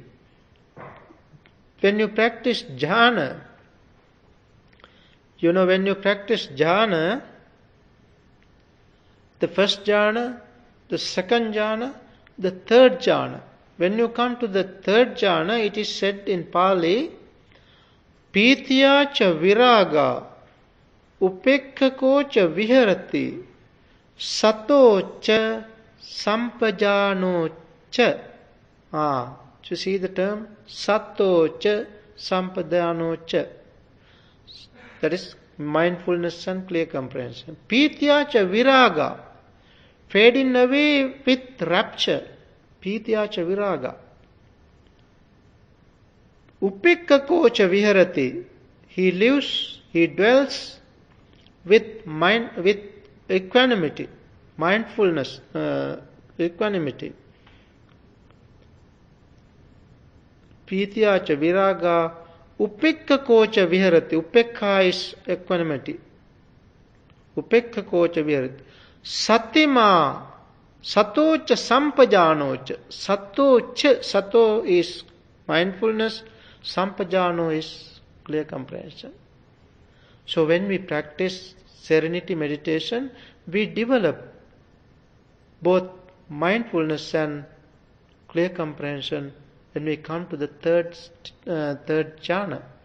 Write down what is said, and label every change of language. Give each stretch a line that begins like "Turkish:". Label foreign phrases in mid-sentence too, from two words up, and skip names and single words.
English: When you practice jhana, when you practice jhana, the first jhana, the second jhana, the third jhana. When you come to the third jhana, it is said in Pali,
Pali: Pitya cha viraga, upekkako cha viharati, sato cha sampajano cha.
English: You see the term?
Pali: Sato cha sampajano cha.
English: That is mindfulness and clear comprehension.
Pali: Pitya cha viraga,
English: fading away with rapture.
Pali: Pitya cha viraga. Upekkako cha viharati.
English: He lives, he dwells with equanimity, mindfulness, equanimity.
Pali: Pitya cha viraga, upekkako cha viharati. Upekka
English: is equanimity.
Pali: Upekkako cha viharati. Satima, sato cha sampajano cha.
English: Sato is mindfulness, sampajano is clear comprehension. So when we practice serenity meditation, we develop both mindfulness and clear comprehension when we come to the third jhana.